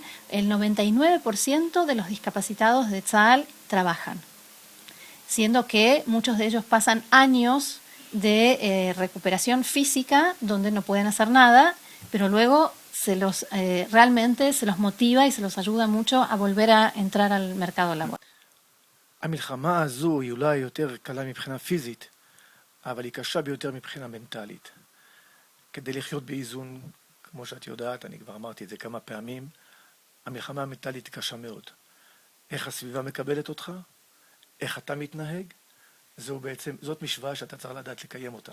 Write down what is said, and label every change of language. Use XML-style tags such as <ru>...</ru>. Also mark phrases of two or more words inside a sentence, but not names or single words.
<es>El 99% de los discapacitados de Tzal trabajan, siendo que muchos de ellos pasan años de recuperación física donde no pueden hacer nada, pero luego realmente se los motiva y se los ayuda mucho a volver a entrar al mercado laboral.</es> <he>המלחמה הזו היא אולי יותר קלה מבחינה פיזית, אבל היא קשה ביותר מבחינה מנטלית. כדי לחיות באיזון, כמו שאת יודעת, אני כבר אמרתי את זה כמה פעמים, המלחמה המנטלית היא קשה מאוד. איך הסביבה מקבלת אותך, איך אתה מתנהג, זאת משוואה שאתה צריך לדעת לקיים אותה.</he>